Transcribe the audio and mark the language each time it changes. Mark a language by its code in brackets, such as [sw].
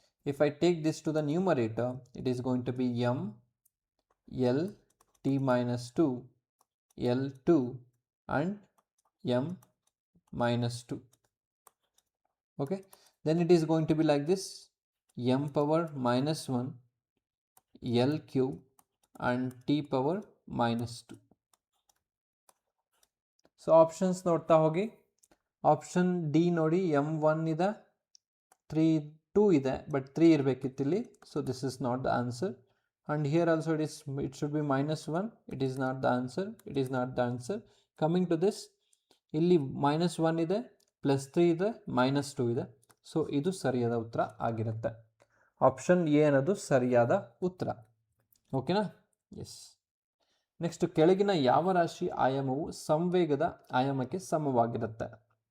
[en] If I take this to the numerator, it is going to be m l t minus 2 l2 and m minus 2. Okay, then it is going to be like this, m power minus 1 l cube and t power minus 2. So options [kn] ನೋಡ್ತಾ ಹೋಗಿ. Option D ನೋಡಿ, m1 ಇದೆ, 2 ಇದೆ, but 3 ಇರಬೇಕಿತ್ತು ಇಲ್ಲಿ. [en] So this is not the answer. and here also it should be minus 1. it is not the answer. it is not the answer. Coming to this, [kn] ಇಲ್ಲಿ -1 ಇದೆ, +3 ಇದೆ, -2 ಇದೆ. ಸೊ ಇದು ಸರಿಯಾದ ಉತ್ತರ ಆಗಿರುತ್ತೆ. ಆಪ್ಷನ್ ಎ ಅನ್ನೋದು ಸರಿಯಾದ ಉತ್ತರ. ಓಕೆನಾ? ಎಸ್. ನೆಕ್ಸ್ಟ್, ಕೆಳಗಿನ ಯಾವ ರಾಶಿ ಆಯಾಮವು ಸಂವೇಗದ ಆಯಾಮಕ್ಕೆ ಸಮವಾಗಿರುತ್ತೆ?